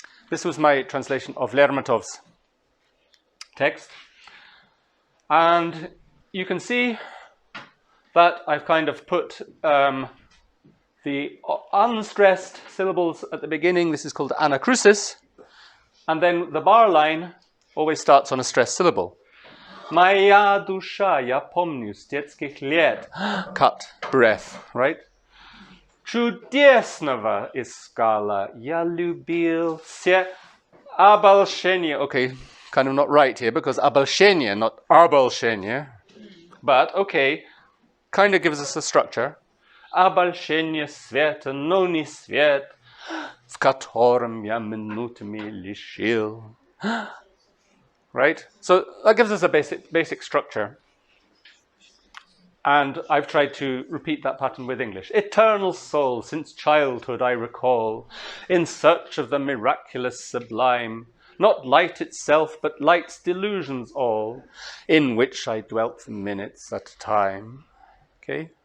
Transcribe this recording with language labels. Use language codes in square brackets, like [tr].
[en] This was my translation of Lermontov's text. And you can see that I've kind of put the unstressed syllables at the beginning. This is called anacrusis. And then the bar line always starts on a stressed syllable. [ru] Моя душа, я помню с детских лет. [en] Cut, breath, right? [ru] Чудесного искала, я любил все обольщения. [en] Okay, kind of not right here because обольщение, not обольщение. But okay, kind of gives us a structure. [ru] Обольщение света, но не свет, в котором я минутами лишил. [en] Right? So that gives us a basic structure. And I've tried to repeat that pattern with English. Eternal soul, since childhood I recall, in search of the miraculous sublime, not light itself, but light's delusions all, in which I dwelt for minutes at a time. Okay?